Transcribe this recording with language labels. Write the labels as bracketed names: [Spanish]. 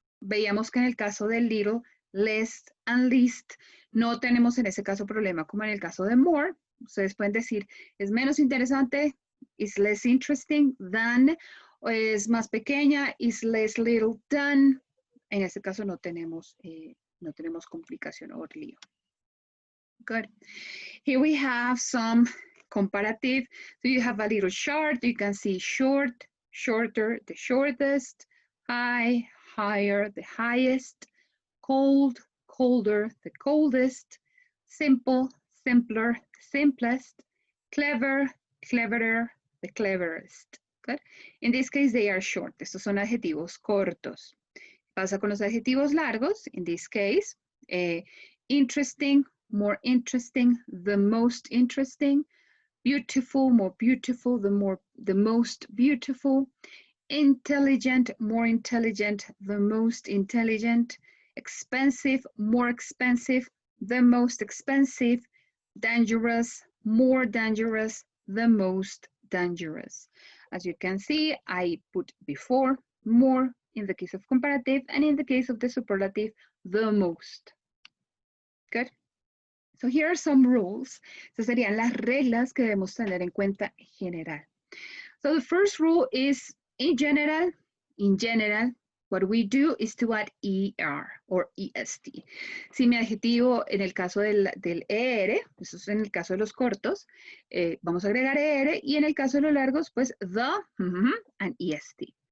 [Spanish] Veíamos que en el caso de little, less and least, no tenemos en ese caso problema como en el caso de more. Ustedes pueden decir, es menos interesante, [English] is less interesting than, [Spanish] o es más pequeña, [English] is less little than. [Spanish] En este caso no tenemos complicación o lío. [English] Good. Here we have some comparative. So you have a little chart. You can see short, shorter, the shortest, high, higher, the highest, cold, colder, the coldest, simple, simpler, the simplest, clever, cleverer, the cleverest. Good. In this case, they are short. [Spanish] Estos son adjetivos cortos. Pasa con los adjetivos largos. [English] In this case, interesting, more interesting, the most interesting, beautiful, more beautiful, the most beautiful, intelligent, more intelligent, the most intelligent, expensive, more expensive, the most expensive, dangerous, more dangerous, the most dangerous. As you can see, I put before, more in the case of comparative, and in the case of the superlative, the most. Good. So here are some rules. [Spanish] Estas serían las reglas que debemos tener en cuenta en general. [English] So the first rule is in general, what we do is to add ER or EST. [Spanish] Si mi adjetivo en el caso del ER, eso es en el caso de los cortos, vamos a agregar ER y en el caso de los largos, pues the and EST.